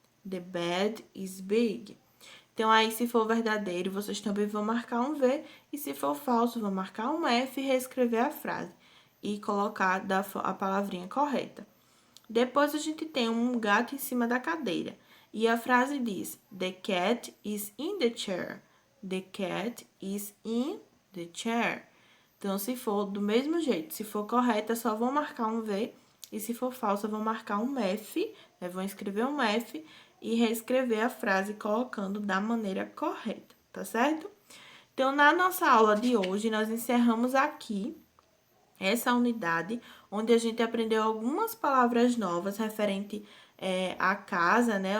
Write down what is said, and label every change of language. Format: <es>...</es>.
<en>The bed is big.</en> <pt>Então, aí, se for verdadeiro, vocês também vão marcar um V. E se for falso, vão marcar um F e reescrever a frase. E colocar a palavrinha correta. Depois, a gente tem um gato em cima da cadeira. E a frase diz:</pt> <en>The cat is in the chair. The cat is in the chair.</en> <pt>Então, se for do mesmo jeito, se for correta, só vão marcar um V. E se for falsa, vão marcar um F, né? Vão escrever um F e reescrever a frase colocando da maneira correta, tá certo? Então, na nossa aula de hoje, nós encerramos aqui essa unidade, onde a gente aprendeu algumas palavras novas referente à casa, né?</pt>